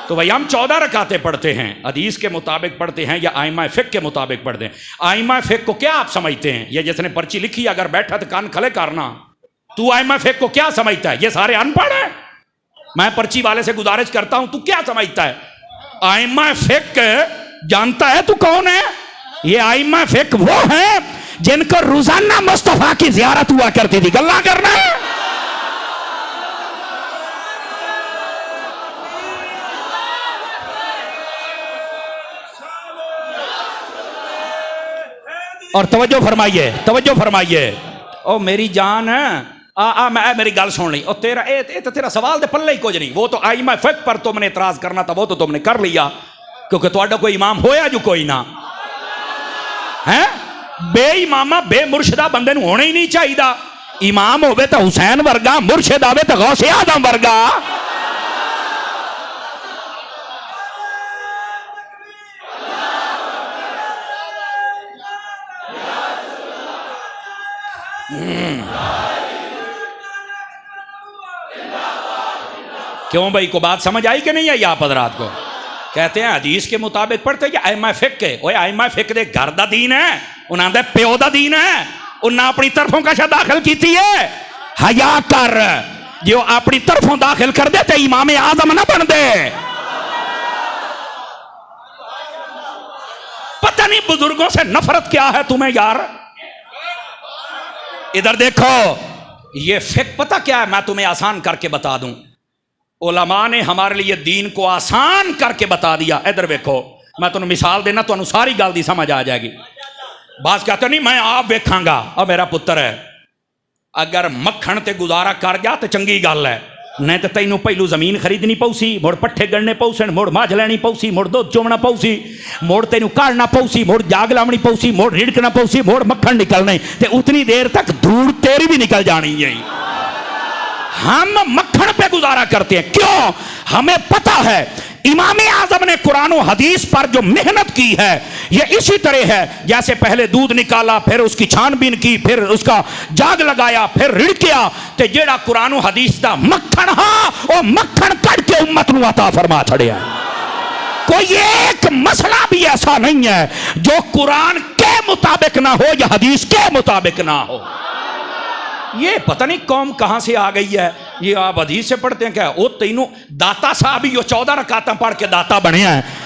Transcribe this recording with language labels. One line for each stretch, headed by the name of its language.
Urdu: تو بھائی ہم 14 رکعتیں پڑھتے ہیں، حدیث کے مطابق پڑھتے ہیں یا ائمہ فقہ کے مطابق پڑھتے ہیں؟ ائمہ فقہ کو کیا آپ سمجھتے ہیں؟ یہ جس نے پرچی لکھی اگر بیٹھا تو کان کھلے کرنا، تو ائمہ فقہ کو کیا سمجھتا ہے؟ یہ سارے ان پڑھ ہیں؟ میں پرچی والے سے گزارش کرتا ہوں، تو کیا سمجھتا ہے؟ ائمہ فقہ جانتا ہے تو کون ہے؟ یہ ائمہ فقہ وہ ہیں جن کو روزانہ مصطفیٰ کی زیارت ہوا کرتی تھی. گلا کرنا ہے. اور توجہ فرمائیے، توجہ فرمائیے.
Punjabi: او میری جان میری گل سن لی. او تیرا سوال دے پلے ہی کچھ نہیں.
Urdu: وہ تو ائمہ فقہ پر تم نے اعتراض کرنا تھا، وہ تو تم نے کر لیا، کیونکہ
Punjabi: تہاڈا کوئی امام ہویا جو کوئی نہ ہے. بے امامہ بے مرشدہ بندے نو ہونا ہی نہیں چاہیے. امام ہوئے تو حسین ورگا، مرشد آوے تو غوث اعظم ورگا.
Urdu: کیوں بھائی، کو بات سمجھ آئی کہ نہیں آئی آپ حضرات کو؟ کہتے ہیں حدیث کے مطابق پڑھتے ہیں.
Punjabi: ائمہ فقہ کے اوے ائمہ فقہ دے گھر دا دین ہے، انہاں دے پیو دا دین ہے. انہاں اپنی طرفوں کا شا داخل کیتی ہے. حیا کر، جو اپنی طرفوں داخل کر دے تے امام اعظم نہ بن دے.
Urdu: پتہ نہیں بزرگوں سے نفرت کیا ہے تمہیں یار. ادھر دیکھو، یہ فقہ پتہ کیا ہے؟ میں تمہیں آسان کر کے بتا دوں. علماء نے ہمارے لیے دین کو آسان کر کے بتا دیا. ادھر دیکھو، میں تمہیں مثال دینا تو ساری گل دی سمجھ آ جائے گی.
Punjabi: بعض کہتے نہیں میں آپ ویکھاں گا. اب میرا پتر ہے، اگر مکھن تے گزارا کر گیا تو چنگی گل ہے، نہیں تو تینوں پہلو زمین خریدنی پوسی، مڑ پٹھے گڑنے پوسن، مڑ ماجھ لینی پوسی، مڑ دودھ چومنا پوسی، مڑ تینوں کاڑنا پوسی، مڑ جاگ لاونی پوسی، مڑ رڑکنا پوسی، مڑ مکھن نکلنے تے اتنی دیر تک دھوڑ تیری بھی نکل جانی ہے.
Urdu: ہم مکھن پہ گزارا کرتے ہیں. کیوں؟ ہمیں پتہ ہے امام اعظم نے قرآن و حدیث پر جو محنت کی ہے یہ اسی طرح ہے جیسے پہلے دودھ نکالا، پھر اس کی چھان بین کی، پھر اس کا جاگ لگایا، پھر رڑکیا.
Punjabi: تے جیڑا قرآن و حدیث دا مکھن ہاں وہ مکھن کٹ کے امت نو عطا فرما چھڑیا.
Urdu: کوئی ایک مسئلہ بھی ایسا نہیں ہے جو قرآن کے مطابق نہ ہو یا حدیث کے مطابق نہ ہو. یہ پتہ نہیں قوم کہاں سے آ گئی ہے. یہ آپ حدیث سے پڑھتے ہیں کیا؟
Punjabi: وہ تینوں داتا صاحب ہی 14 رکعتاں پڑھ کے داتا بنیا ہے.